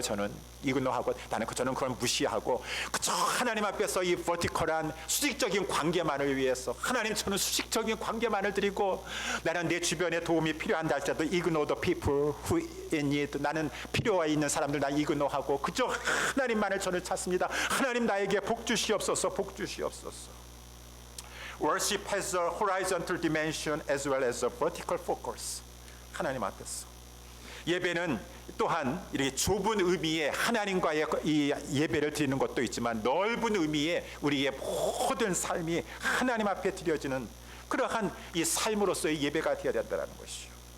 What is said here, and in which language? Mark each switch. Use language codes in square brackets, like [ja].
[ko] 저는 이그노하고 저는 그걸 무시하고 그저 하나님 앞에서 이 vertical한 수직적인 관계만을 위해서 하나님 저는 수직적인 관계만을 드리고 나는 내 주변에 도움이 필요한다 할지라도 [en] ignore the people who in need. [ko] 나는 필요가 있는 사람들 나 이그노하고 그저 하나님만을 저는 찾습니다. 하나님 나에게 복 주시옵소서. 복 주시옵소서. [en] Worship has a horizontal dimension as well as a vertical focus. [ko] 하나님 앞에서 예배는 또한 이렇게 좁은 의미의 하나님과의 이 예배를 드리는 것도 있지만 넓은 의미의 우리의 모든 삶이 하나님 앞에 드려지는 그러한 이 삶으로서의 예배가 되어야 된다는 것이죠.